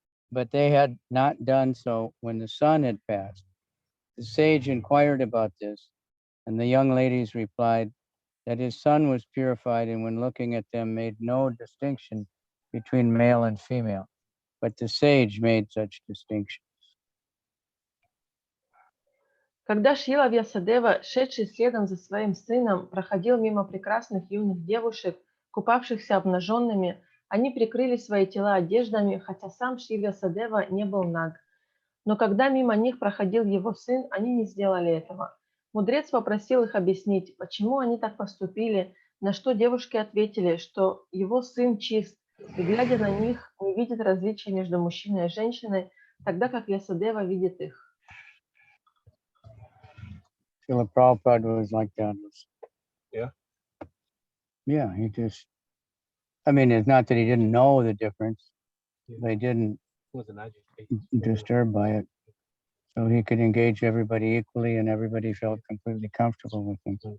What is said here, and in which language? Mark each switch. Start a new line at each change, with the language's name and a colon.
English: But they had not done so when the sun had passed. The sage inquired about this, and the young ladies replied that his son was purified and when looking at them made no distinction between male and female, but the sage made such distinction.
Russian: Когда Шрила Вьясадева, шедший следом за своим сыном, проходил мимо прекрасных юных девушек, купавшихся обнаженными, они прикрыли свои тела одеждами, хотя сам Шри Вьясадева не был наг. Но когда мимо них проходил его сын, они не сделали этого. Мудрец попросил их объяснить, почему они так поступили, на что девушки ответили, что его сын чист, и, глядя на них, не видит различия между мужчиной и женщиной, тогда как Вьясадева видит их.
English: Srila Prabhupada was like that. Yeah. Yeah, he just, I mean, it's not that he didn't know the difference. They didn't Wasn't agitated. disturbed by it. So he could engage everybody equally and everybody felt completely comfortable with him.